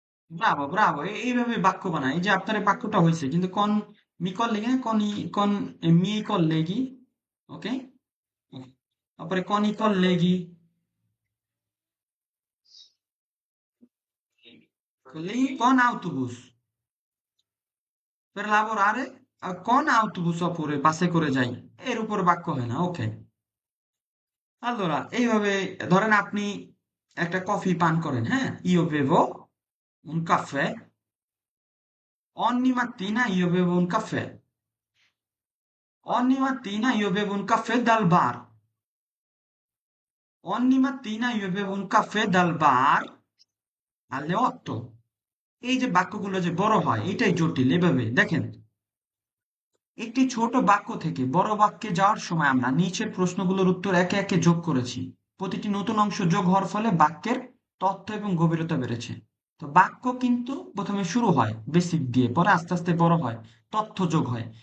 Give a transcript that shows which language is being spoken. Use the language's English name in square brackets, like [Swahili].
[Bangla] Bravo, Bravo, এইভাবে বাক্য বানায়। এই যে আপনার এই বাক্যটা হয়েছে, কিন্তু কোন me colleghi, [Italian] con i miei colleghi, [Bangla] ok? [Italian] তারপরে con i colleghi, colleghi con autobus per lavorare, con autobus oppure [Bangla] বাসে করে যাই, এর উপর বাক্য হয় না। ওকে, allora এইভাবে ধরেন আপনি একটা কফি পান করেন, হ্যাঁ, [Italian] io bevo un caffè ogni mattina, io bevo un caffè ogni mattina, io bevo un caffè dal bar, ogni mattina io bevo un caffè dal bar alle 8। [Bangla] এই যে বাক্যগুলো যে বড় হয় এটাই জটিল। এভাবে দেখেন, একটি ছোট বাক্য থেকে বড় বাক্যে যাওয়ার সময় আমরা নিচের প্রশ্নগুলোর উত্তর একে একে যোগ করেছি। প্রতিটি নতুন অংশ যোগ হওয়ার ফলে বাক্যের তথ্য এবং গভীরতা বেড়েছে। তো বাক্য কিন্তু প্রথমে শুরু হয় বেসিক দিয়ে, পরে আস্তে আস্তে বড় হয়, তথ্য যোগ হয়।